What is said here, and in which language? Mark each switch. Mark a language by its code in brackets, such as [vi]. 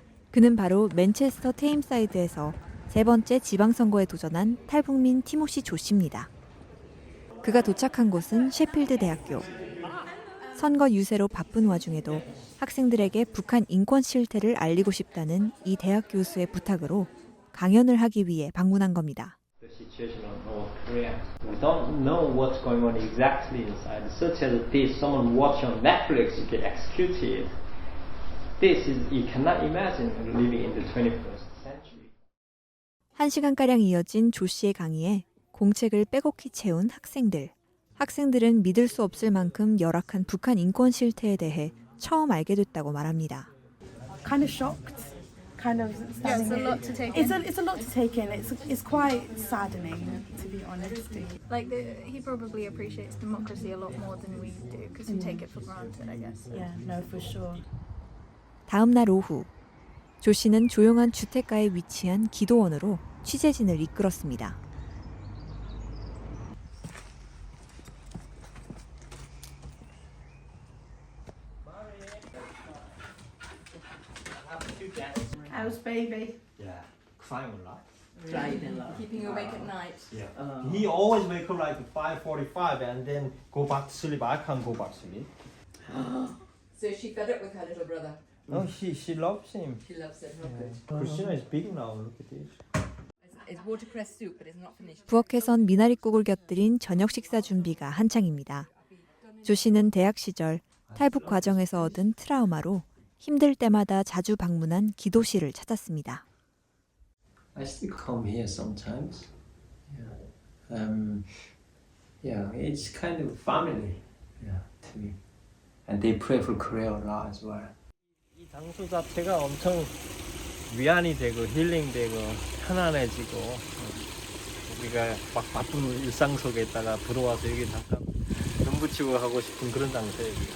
[ko] 그는 바로 맨체스터 테임사이드에서 세 번째 지방선거에 도전한 탈북민 티모시 조 씨입니다. 그가 도착한 곳은 셰필드 대학교. 선거 유세로 바쁜 와중에도 학생들에게 북한 인권 실태를 알리고 싶다는 이 대학 교수의 부탁으로 강연을 하기 위해 방문한 겁니다. [en] The situation on North Korea. We don't know what's going on exactly inside. Such as this, someone watching on Netflix, you get executed. This is, you cannot imagine living in the 21st century. [ko] 1시간가량 이어진 조 씨의 강의에 공책을 빼곡히 채운 학생들. 학생들은 믿을 수 없을 만큼 열악한 북한 인권 실태에 대해 처음 알게 됐다고 말합니다. [en] Kind of shocked, kind of. Yeah, it's a lot to take It's in. it's a lot to take in. It's quite saddening, to be honest. Like he probably appreciates democracy a lot more than we do because we take it for granted, I guess. Yeah, no, for sure. [ko] 다음 날 오후, 조 씨는 조용한 주택가에 위치한 기도원으로 취재진을 이끌었습니다. [en] How's baby? Yeah, crying a lot. Keeping you awake at night. Yeah. He always wake up like 5:45 and then go back to sleep. I can't go back to sleep. So is she fed up with her little brother? No, she loves him. She loves it. How Yeah. good. Christina is big now. Look at this. It's watercress soup, but it's not finished. [ko] 부엌에선 미나리국을 곁들인 저녁 식사 준비가 한창입니다. 조 씨는 대학 시절 탈북 과정에서 얻은 트라우마로 힘들 때마다 자주 방문한 기도실을 찾았습니다. [en] I still come here sometimes. Yeah, it's kind of family. Yeah, to me. And they pray for Korea a lot as well. [ko] 이 장소 자체가 엄청 위안이 되고 힐링되고 편안해지고 우리가 막 바쁜 일상 속에다가 들어와서 여기 잠깐 눈 붙이고 하고 싶은 그런 장소예요.